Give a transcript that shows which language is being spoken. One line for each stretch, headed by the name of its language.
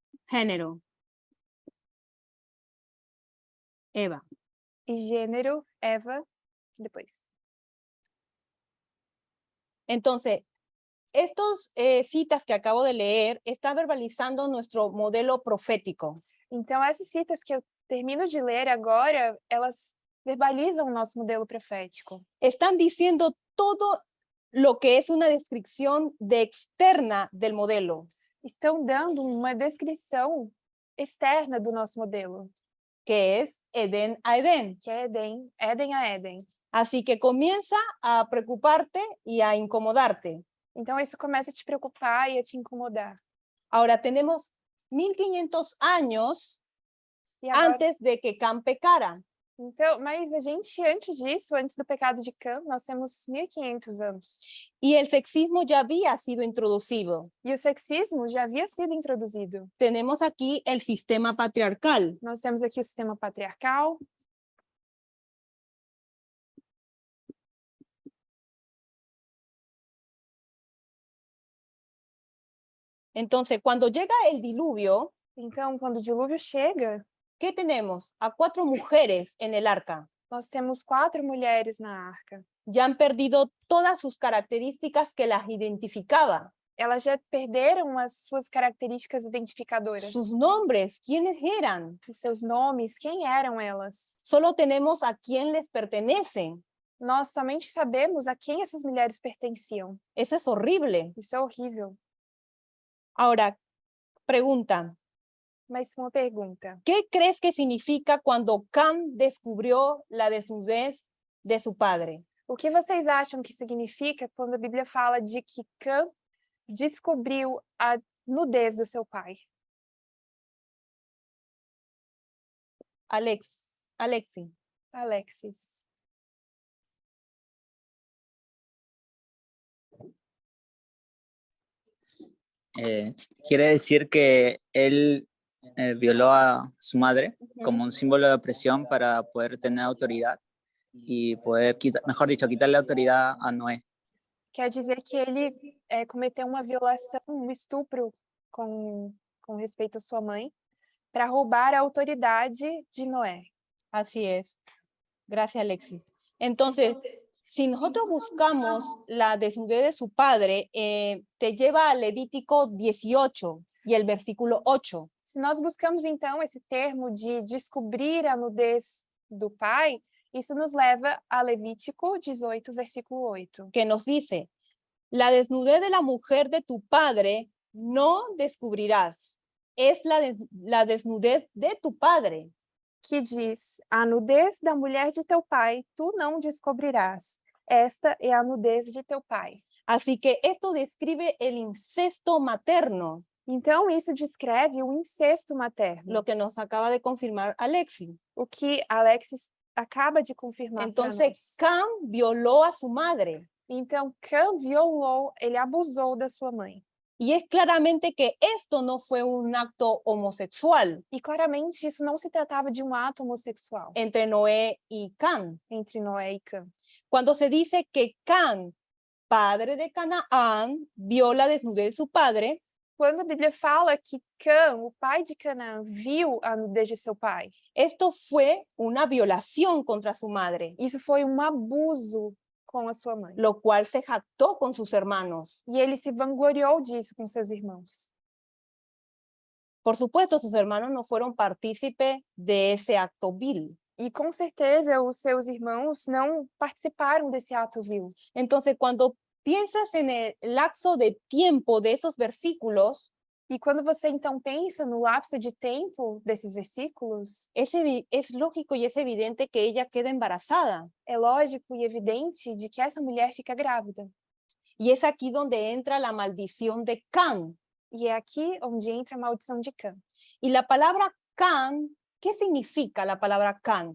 Spanish: Género, Eva.
Portuguese: E gênero, Eva, depois.
Spanish: Entonces, estos citas que acabo de leer están verbalizando nuestro modelo profético.
Portuguese: Então, essas citas que eu termino de ler agora, elas verbalizam o nosso modelo profético.
Spanish: Están diciendo todo lo que es una descripción de externa del modelo,
Portuguese: Estão dando uma descrição externa do nosso modelo,
Spanish: que es Edén a Edén.
Portuguese: que é Éden, Éden a Éden.
Spanish: Así que comienza a preocuparte y a incomodarte.
Portuguese: Então, isso começa a te preocupar e a te incomodar.
Spanish: Ahora tenemos 1500 años
Portuguese: E agora,
Spanish: antes de que Cam pecara.
Portuguese: então, mas a gente, antes disso, antes do pecado de Cã, nós temos 1500 anos.
Spanish: Y el sexismo ya había sido introducido.
Portuguese: E o sexismo já havia sido introduzido.
Spanish: Tenemos aquí el sistema patriarcal.
Portuguese: Nós temos aqui o sistema patriarcal.
Spanish: Entonces, cuando llega el diluvio,
Portuguese: Então, quando o dilúvio chega,
Spanish: ¿qué tenemos? A 4 mujeres en el arca.
Portuguese: nós temos 4 mulheres na arca.
Spanish: Ya han perdido todas sus características que las identificaba.
Portuguese: Elas já perderam as suas características identificadoras.
Spanish: Sus nombres, ¿quiénes eran?
Portuguese: Os seus nomes, quem eram elas?
Spanish: Solo tenemos a quién les pertenecen.
Portuguese: Nós somente sabemos a quem essas mulheres pertenciam.
Spanish: Eso es horrible.
Portuguese: Isso é horrível.
Spanish: Ahora, pregunta,
Portuguese: Mas uma pergunta.
Spanish: ¿qué crees que significa cuando Cam descubrió la desnudez de su padre?
Portuguese: O que vocês acham que significa quando a Bíblia fala de que Cã descobriu a nudez do seu pai?
Spanish: Alexi.
Portuguese: Alexis.
Spanish: Quiere decir que él violó a su madre como un símbolo de opresión para poder tener autoridad y poder, mejor dicho, quitarle autoridad a Noé.
Portuguese: Quer dizer que ele cometeu uma violação, um estupro com respeito à sua mãe, para roubar a autoridade de Noé.
Spanish: Así es. Gracias, Alexi. Entonces, si nosotros buscamos la desnudez de su padre, te lleva a Levítico 18 y el versículo 8.
Portuguese: Se nós buscamos, então, esse termo de descobrir a nudez do pai, isso nos leva a Levítico 18, versículo 8.
Spanish: Que nos dice, la desnudez de la mujer de tu padre no descubrirás. Es la desnudez de tu padre.
Portuguese: Que diz, a nudez da mulher de teu pai tu não descobrirás. Esta é a nudez de teu pai.
Spanish: Así que esto describe el incesto materno,
Portuguese: Então, isso descreve o incesto materno,
Spanish: lo que nos acaba de confirmar Alexi.
Portuguese: o que Alexis acaba de confirmar para
Spanish: Entonces,
Portuguese: nós.
Spanish: Cam violó a su madre.
Portuguese: Então, Cã violou, ele abusou da sua mãe.
Spanish: Y es claramente que esto no fue un acto homosexual
Portuguese: E claramente isso não se tratava de um ato homossexual
Spanish: entre Noé y Cam.
Portuguese: entre Noé e Cã.
Spanish: Cuando se dice que Cam, padre de Canaán, vio la desnudez de su padre,
Portuguese: Quando a Bíblia fala que Cã, o pai de Canaã, viu a nudez de seu pai,
Spanish: esto fue una violación contra su madre,
Portuguese: isso foi um abuso com a sua mãe.
Spanish: lo cual se jactó con sus hermanos.
Portuguese: E ele se vangloriou disso com seus irmãos.
Spanish: Por supuesto, sus hermanos no fueron partícipes de ese acto vil.
Portuguese: E com certeza os seus irmãos não participaram desse ato vil.
Spanish: Entonces, cuando piensas en el lapso de tiempo de esos versículos,
Portuguese: E quando você então pensa no lapso de tempo desses versículos,
Spanish: es lógico y es evidente que ella queda embarazada.
Portuguese: é lógico e evidente de que essa mulher fica grávida.
Spanish: Y es aquí donde entra la maldición de Cam.
Portuguese: E é aqui onde entra a maldição de Cã.
Spanish: Y la palabra Can, ¿qué significa la palabra Can?